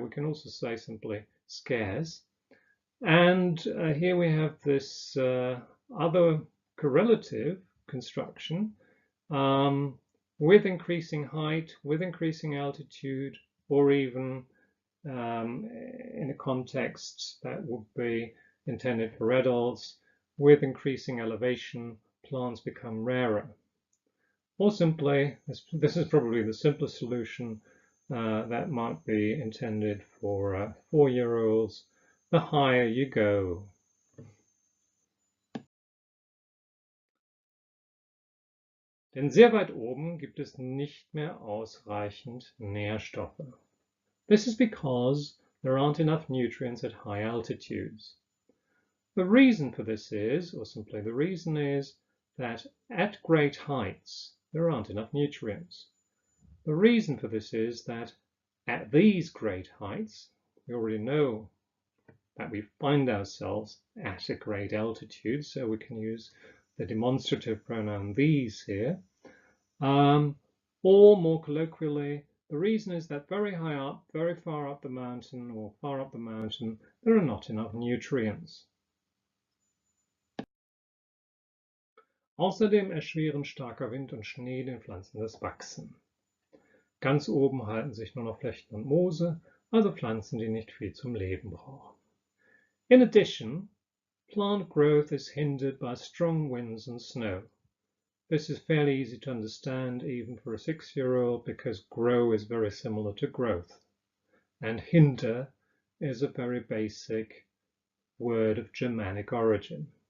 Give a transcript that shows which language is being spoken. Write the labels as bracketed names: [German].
[English] We can also say simply scarce. And here we have this other correlative construction with increasing height, with increasing altitude, or even in a context that would be intended for adults, with increasing elevation, plants become rarer. Or simply, this is probably the simplest solution that might be intended for 4-year-olds, the higher you go. [German] Denn sehr weit oben gibt es nicht mehr ausreichend Nährstoffe. [English] This is because there aren't enough nutrients at high altitudes. The reason for this is, or simply the reason is, that at great heights there aren't enough nutrients. The reason for this is that at these great heights, we already know that we find ourselves at a great altitude, so we can use the demonstrative pronoun these here. Or more colloquially, the reason is that very high up, very far up the mountain, or far up the mountain, there are not enough nutrients. [German] Außerdem erschweren starker Wind und Schnee den Pflanzen das Wachsen. Ganz oben halten sich nur noch Flechten und Moose, also Pflanzen, die nicht viel zum Leben brauchen. [English] In addition, plant growth is hindered by strong winds and snow. This is fairly easy to understand even for a 6-year-old because grow is very similar to growth. And hinder is a very basic word of Germanic origin.